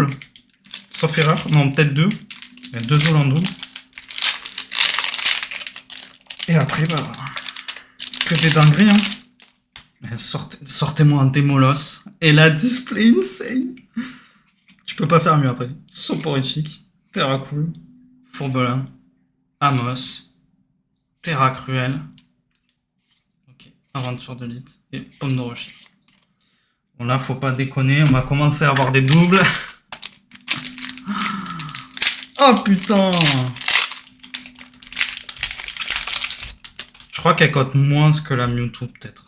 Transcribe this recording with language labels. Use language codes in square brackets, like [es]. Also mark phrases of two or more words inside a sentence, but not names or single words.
[fr] Sauf erreur. Non, peut-être 2. Il y a 2 holos en double. Et après, bah... Que des dingueries, hein. Sortez-moi un Démolos. Et la [en] display insane. [fr] Tu peux pas faire mieux après. Soporifique. Terracool. Fourbelin. Amos. Terra Cruel. Ok. Aventure de Lit. Et Pomme de Rocher. Bon là, faut pas déconner. On va commencer à avoir des doubles. Oh putain! Je crois qu'elle cote moins que la Mewtwo, peut-être.